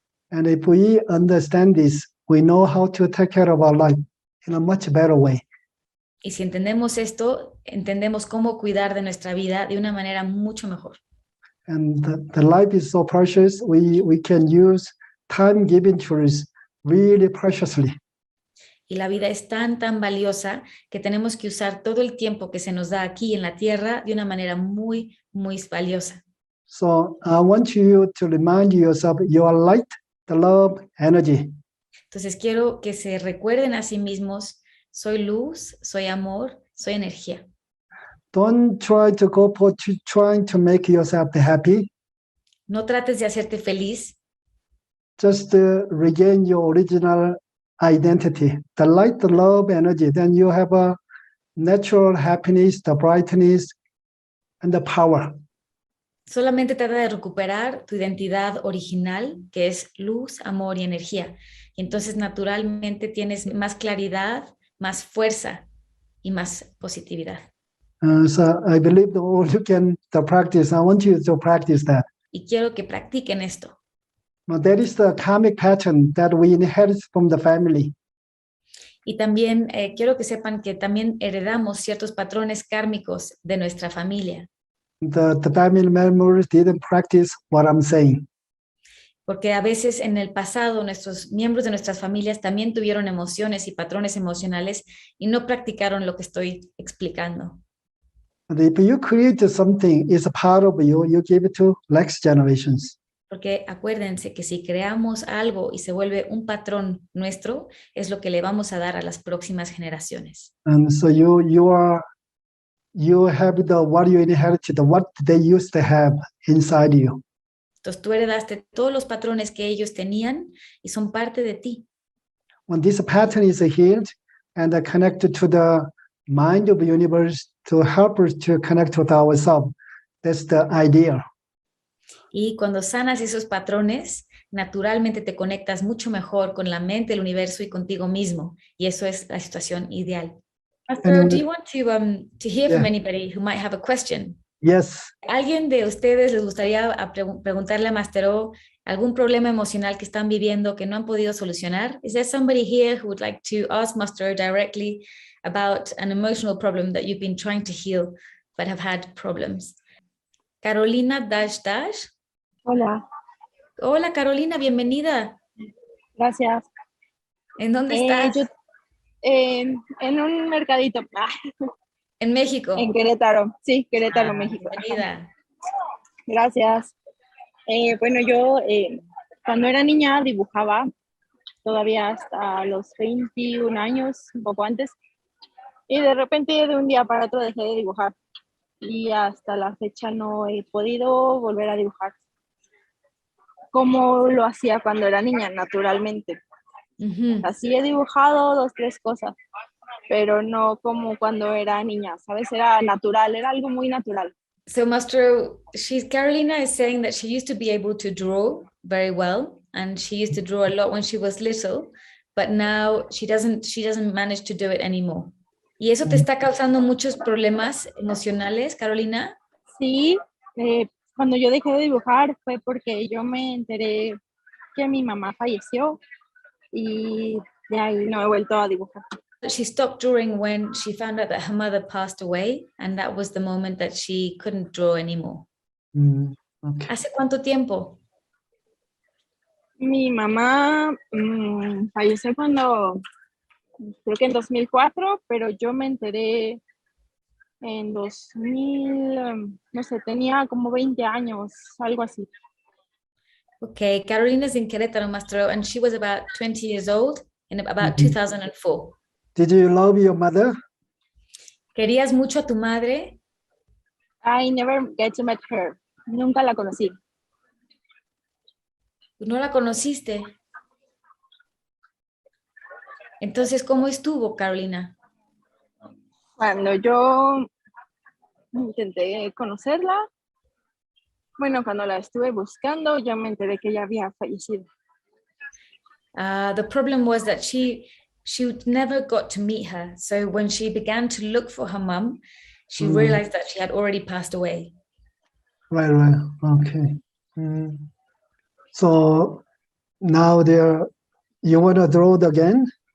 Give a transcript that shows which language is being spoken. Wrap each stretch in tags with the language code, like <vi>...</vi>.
<en>And if we understand this, we know how to take care of our life in a much better way.</en> <es>Y si entendemos esto, entendemos cómo cuidar de nuestra vida de una manera mucho mejor.</es> <en>And the life is so precious, we can use time given to us really preciously.</en> <es>Y la vida es tan valiosa que tenemos que usar todo el tiempo que se nos da aquí en la tierra de una manera muy valiosa.</es> <en>So I want you to remind yourself you are light, the love, energy.</en> <es>Entonces quiero que se recuerden a sí mismos, soy luz, soy amor, soy energía.</es> <en>Don't try to go for trying to make yourself happy.</en> <es>No trates de hacerte feliz.</es> <en>Just regain your original identity, the light, the love, energy. Then you have a natural happiness, the brightness, and the power.</en> <es>Solamente trata de recuperar tu identidad original, que es luz, amor y energía. Y entonces naturalmente tienes más claridad, más fuerza y más positividad.</es> <en>So I believe all you can practice. I want you to practice that.</en> <es>Y quiero que practiquen esto.</es> <en>Now, that is the karmic pattern that we inherit from the family.</en> <es>Y también quiero que sepan que también heredamos ciertos patrones kármicos de nuestra familia.</es> <en>The family members didn't practice what I'm saying.</en> <es>Porque a veces en el pasado nuestros miembros de nuestras familias también tuvieron emociones y patrones emocionales y no practicaron lo que estoy explicando.</es> <en>And if you create something, it's a part of you, you give it to next generations.</en> <es>Porque acuérdense que si creamos algo y se vuelve un patrón nuestro, es lo que le vamos a dar a las próximas generaciones.</es> <en>And so you have what you inherited, what they used to have inside you.</en> <es>Entonces tú heredaste todos los patrones que ellos tenían y son parte de ti.</es> <en>When this pattern is healed and connected to the mind of the universe to help us to connect with ourselves, that's the idea.</en> <es>Y cuando sanas esos patrones, naturalmente te conectas mucho mejor con la mente, el universo y contigo mismo. Y eso es la situación ideal.</es> <en>Pastor, do you want to hear from anybody who might have a question? Yes.</en> <es>¿Alguien de ustedes les gustaría preguntarle a Master O algún problema emocional que están viviendo que no han podido solucionar?</es> <en>Is there somebody here who would like to ask Master O directly about an emotional problem that you've been trying to heal but have had problems? Carolina _.</en> <es>Hola. Hola Carolina, bienvenida. Gracias. ¿En dónde estás? Yo, en un mercadito. En México. En Querétaro. Sí, Querétaro, México. Bienvenida. Gracias. Bueno, yo cuando era niña dibujaba todavía hasta los 21 años, un poco antes. Y de repente de un día para otro dejé de dibujar. Y hasta la fecha no he podido volver a dibujar como lo hacía cuando era niña, naturalmente. Así he dibujado 2, 3 cosas, pero no como cuando era niña, ¿sabes? Era natural, era algo muy natural.</es> <en>So Master, Carolina is saying that she used to be able to draw very well, and she used to draw a lot when she was little, but now she doesn't manage to do it anymore.</en> <es>¿Y eso te está causando muchos problemas emocionales, Carolina? Sí, cuando yo dejé de dibujar fue porque yo me enteré que mi mamá falleció y de ahí no he vuelto a dibujar.</es> <en>She stopped drawing when she found out that her mother passed away, and that was the moment that she couldn't draw anymore. Okay.</en> <es>¿Hace cuánto tiempo? Mi mamá falleció creo que en 2004, pero yo me enteré en 2000, no sé, tenía como 20 años, algo así.</es> <en>Okay, Carolina's in Querétaro, Master, and she was about 20 years old in about 2004. Did you love your mother?</en> <es>¿Querías mucho a tu madre?</es> <en>I never get to meet her.</en> <es>Nunca la conocí. ¿No la conociste? Entonces, ¿cómo estuvo, Carolina? Cuando yo intenté conocerla, bueno, cuando la estuve buscando, ya me enteré que ella había fallecido.</es> <en>The problem was that she she never got to meet her. So when she began to look for her mum, she realized that she had already passed away. Right. Okay. So now you want to draw it again?</en>